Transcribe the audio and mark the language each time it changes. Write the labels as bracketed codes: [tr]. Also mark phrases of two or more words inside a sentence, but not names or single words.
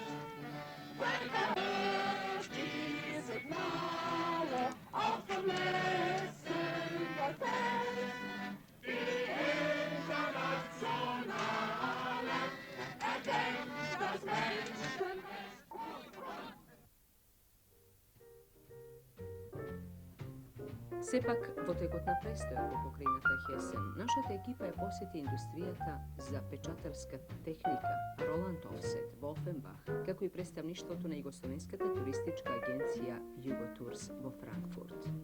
[de] Völker hört die Signale auch zum letzten Gefecht. Die Internationale erkennt das Menschenrecht. [mk] Сепак, во текот на престојот во покрајната Хесен, нашата екипа ја посети индустријата за печатарска техника Роланд Олсет во Офенбах, како и представништвото на Југословенската туристичка агенција Југотурс во Франкфурт.